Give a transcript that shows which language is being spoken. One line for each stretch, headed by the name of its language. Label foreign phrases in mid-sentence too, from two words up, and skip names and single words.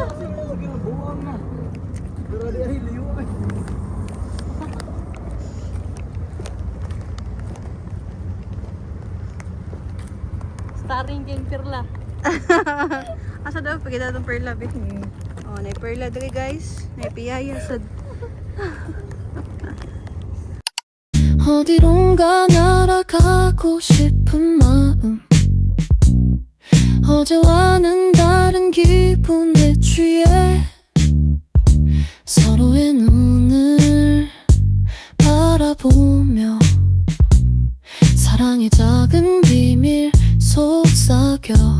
Cebuano: Buwang na. Pero di ay liyo ay. Starring kay Perla. Asa daw pag itong Perla be? Oh, na Perla dre guys. Na piyaya sad.
Korean: 어디론가 날아가고 싶은 마음 어제와는 다른 기분에 취해 서로의 눈을 바라보며 사랑의 작은 비밀 속삭여